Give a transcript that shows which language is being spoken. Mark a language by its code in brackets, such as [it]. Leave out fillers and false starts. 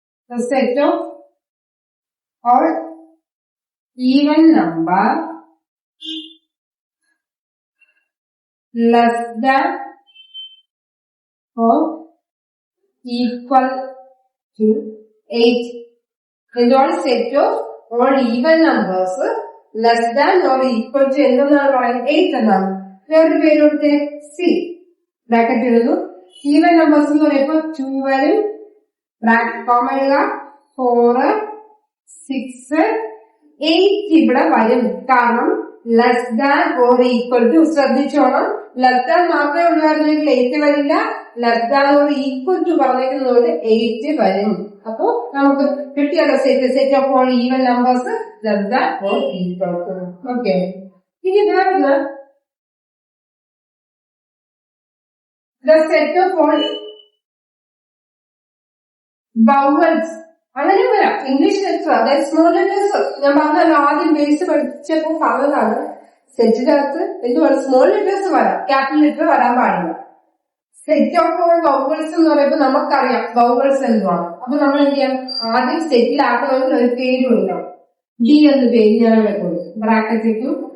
[en] The set of all even number less than or equal to 8. [ml] എന്തുവാണ്? [en] set of all even numbers less than or equal to [ml] എന്തെന്നാണ് പറയുന്നത്? 8 എന്നാണ്. വേറൊരു പേര് കൊടുത്തേ, C. Bracket എഴുതുന്നു. Even numbers എന്ന് പറയുമ്പോ 2 വരും, ബ്രാക്കറ്റ് കോമ എഴുതുക. 4, 6, 8 ഇവിടെ വരും. കാരണം [en] less than or equal to, [ml] ശ്രദ്ധിച്ചോണം, ലെസ് ദാൻ മാത്രമേ ഉള്ളായിരുന്നെങ്കിൽ 8 വരില്ല, less than or equal to പറഞ്ഞിരിക്കുന്നതുകൊണ്ട് 8 വരും. അപ്പോ നമുക്ക് കിട്ടിയല്ലോ [en] Set of all even numbers less than or equal to. Okay, [ml] ഇനി വേറൊന്ന് [en] the set of all vowels. [ml] അങ്ങനെ വരാം. ഇംഗ്ലീഷ് ലെറ്റർ, അതായത് സ്മോൾ ലെറ്റേഴ്സ്. ഞാൻ പറഞ്ഞല്ലോ ആദ്യം ബേസ് പഠിച്ചപ്പോൾ പറഞ്ഞതാണ്, സെറ്റിനകത്ത് എന്തുവാണ്? സ്മോൾ ലെറ്റേഴ്സ് വരാം, ക്യാപിറ്റൽ ലെറ്റർ വരാൻ പാടില്ല. [en] set of all vowels [ml] എന്ന് പറയുമ്പോൾ നമുക്കറിയാം വൗവൽസ് എന്തുവാണ്. അപ്പൊ നമ്മൾ എന്ത് ചെയ്യാം? ആദ്യം സെറ്റിലാക്കണമെങ്കിൽ ഒരു പേര് കൊടുക്കണം. ഡി എന്ന പേര് ഞാൻ വെക്കുന്നു, ബ്രാക്കറ്റ് ഇട്ടു.